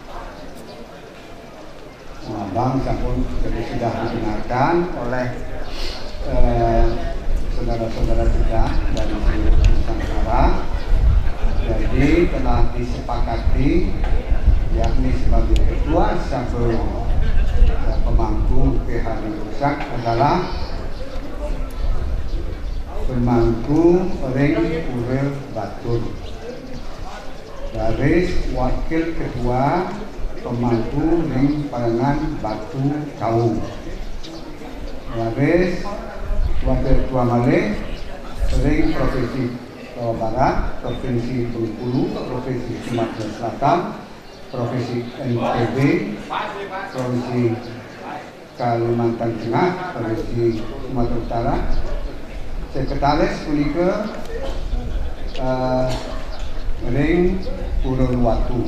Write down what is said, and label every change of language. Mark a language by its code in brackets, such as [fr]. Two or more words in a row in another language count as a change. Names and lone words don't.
[id] Bang sampun jadi sudah digunakan oleh saudara-saudara kita dari seluruh Nusantara. Jadi telah disepakati yakni sebagai ketua sabe pemangku PHDI Pusat adalah pemangku ring Urel Batur. Garis wakil ketua pemangku ring Parangan Batu Kaung. Garis wakil ketua Malih ring Provinsi Jawa Barat, Provinsi Bengkulu, Provinsi Sumatera Selatan, Provinsi NTB, Provinsi Kalimantan Tengah, Provinsi Sumatera Utara. Sekretaris punika ring Purun Watu.